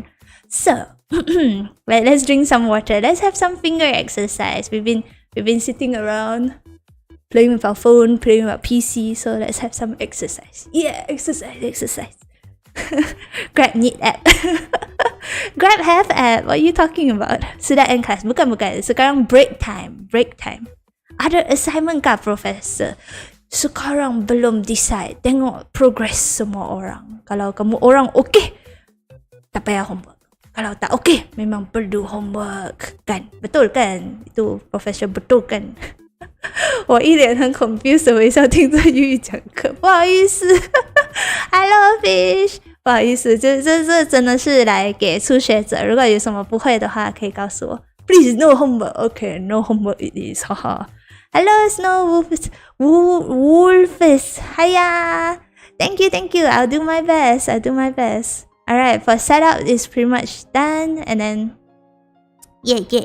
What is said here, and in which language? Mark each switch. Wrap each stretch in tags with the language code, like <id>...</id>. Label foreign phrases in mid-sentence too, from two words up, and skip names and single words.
<en>So, let's drink some water. Let's have some finger exercise. We've been sitting around, playing with our phone, playing with our PC. So let's have some exercise. Yeah, exercise. Grab need app. Grab have app. What are you talking about?</en> <ms>Sudah</ms> <en>end class.</en> <ms>Bukan. Sekarang</ms> <en>break time.</en> <ms>Ada assignment kah Professor? Sekarang belum decide. Tengok progress semua orang. Kalau kamu orang okay, tak payah homework. Kalau tak okay, memang perlu homework. Kan? Betul kan? Itu Professor betul kan?</ms> <zh>我一脸很 confused 的微笑听着玉玉讲课，不好意思。Hello Fish， 不好意思，这真的是来给初学者，如果有什么不会的话可以告诉我。</zh> <en>Please no homework. Okay, no homework it is. Haha. Hello Snow Wolfus. Hiya. Thank you. I'll do my best. Alright, for setup is pretty much done, and then yeah.</en>